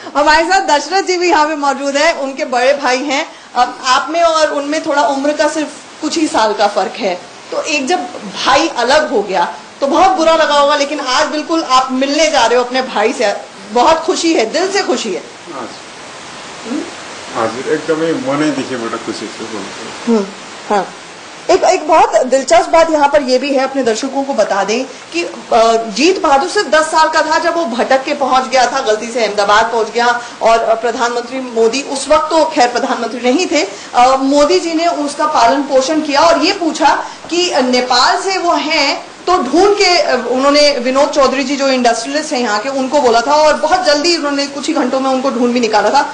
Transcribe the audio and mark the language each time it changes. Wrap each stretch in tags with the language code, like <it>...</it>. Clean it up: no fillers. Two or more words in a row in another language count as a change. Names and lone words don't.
<hi>हमारे साथ दशरथ जी भी यहाँ पे मौजूद है, उनके बड़े भाई हैं। अब आप में और उनमें थोड़ा उम्र का सिर्फ कुछ ही साल का फर्क है, तो एक जब भाई अलग हो गया तो बहुत बुरा लगा होगा, लेकिन आज बिल्कुल आप मिलने जा रहे हो अपने भाई से, बहुत खुशी है, दिल से खुशी है।</hi> <ne>हजुर, एकदमै मनैदेखिबाट खुसी छु।</ne> <hi>हाँ, एक बहुत दिलचस्प बात यहाँ पर ये भी है, अपने दर्शकों को बता दें कि जीत बहादुर सिर्फ 10 साल का था जब वो भटक के पहुंच गया था, गलती से अहमदाबाद पहुंच गया, और प्रधानमंत्री मोदी, उस वक्त तो खैर प्रधानमंत्री नहीं थे, मोदी जी ने उसका पालन पोषण किया और ये पूछा कि नेपाल से वो हैं तो ढूंढ के उन्होंने विनोद चौधरी जी जो इंडस्ट्रियलिस्ट हैं यहाँ के, उनको बोला था और बहुत जल्दी उन्होंने कुछ ही घंटों में उनको ढूंढ भी निकाला था।</hi>